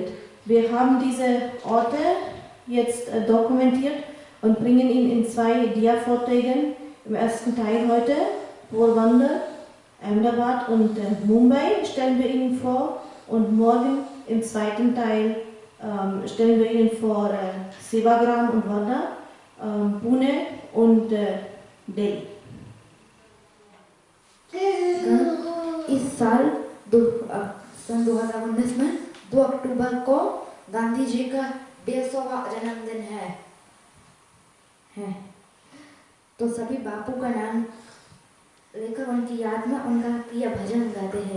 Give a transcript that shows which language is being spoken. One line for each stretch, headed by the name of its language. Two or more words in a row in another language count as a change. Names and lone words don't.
German: Wir haben diese Orte jetzt dokumentiert und bringen ihn in 2 Dia-Vorträgen. Im ersten Teil heute Porbandar, Ahmedabad und Mumbai stellen wir Ihnen vor und morgen im zweiten Teil stellen wir Ihnen vor Sevagram und Wardha, Pune und Delhi.
Hindi: इस साल 2019 में 2 अक्टूबर को गांधी जी का 150वां जन्मदिन है। तो सभी बापू का नाम लेकर उनकी याद में उनका प्रिय भजन गाते हैं।